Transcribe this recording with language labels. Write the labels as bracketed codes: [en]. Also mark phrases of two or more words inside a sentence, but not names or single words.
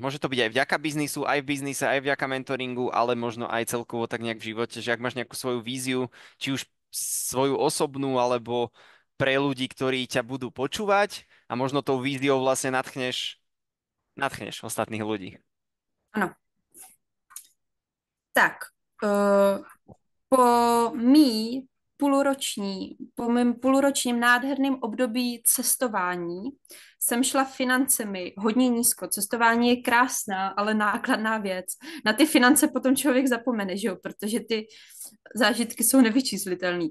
[sk] Môže to byť aj vďaka biznisu, aj v biznise, aj vďaka mentoringu, ale možno aj celkovo tak nejak v živote, že ak máš nejakú svoju víziu, či už svoju osobnú, alebo pre ľudí, ktorí ťa budú počúvať a možno tou víziou vlastne nadchneš ostatných ľudí. [cs] Ano, tak, uh, po po mém půlročním nádherném období cestování jsem šla financemi hodně nízko. Cestování je krásná, ale nákladná věc. Na ty finance potom člověk zapomene, že jo? Protože ty zážitky jsou nevyčíslitelné.